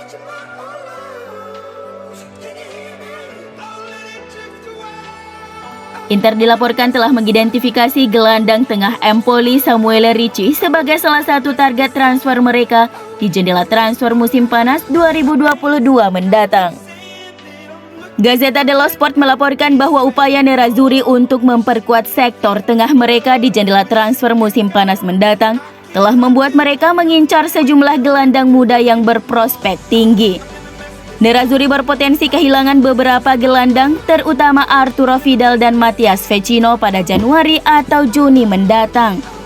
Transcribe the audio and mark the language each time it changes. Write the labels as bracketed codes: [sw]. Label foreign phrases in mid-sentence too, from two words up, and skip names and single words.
[id] Inter dilaporkan telah mengidentifikasi gelandang tengah Empoli Samuele Ricci sebagai salah satu target transfer mereka di jendela transfer musim panas 2022 mendatang. Gazzetta dello Sport melaporkan bahwa upaya Nerazzurri untuk memperkuat sektor tengah mereka di jendela transfer musim panas mendatang telah membuat mereka mengincar sejumlah gelandang muda yang berprospek tinggi. Nerazzurri berpotensi kehilangan beberapa gelandang, terutama Arturo Vidal dan Matias Vecino pada Januari atau Juni mendatang.